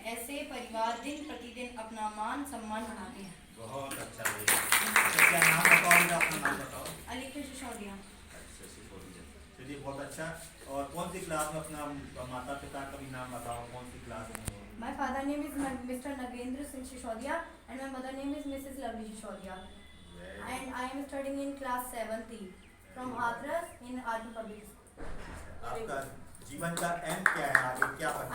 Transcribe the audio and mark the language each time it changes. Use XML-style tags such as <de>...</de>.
<hi>ऐसे परिवार दिन प्रतिदिन अपना मान सम्मान बढ़ाते हैं। बहुत अच्छा भैया। अच्छा, क्या नाम बताओ इनका, अपना नाम बताओ। अलीकृष्ण सिसोदिया। अच्छा, सिसोदिया। चलिए बहुत अच्छा। और कौन सी क्लास में, अपना माता पिता का भी नाम बताओ, कौन सी क्लास में हो?</hi> <en>My father name is Mr. Nagendra Singh Sisodia and my mother name is Mrs. Lovely Sisodia. And I am studying in class 7th from Hathras in Army Public School.</en> <hi>आपका जीवन का एम क्या है, आगे क्या बनना</hi>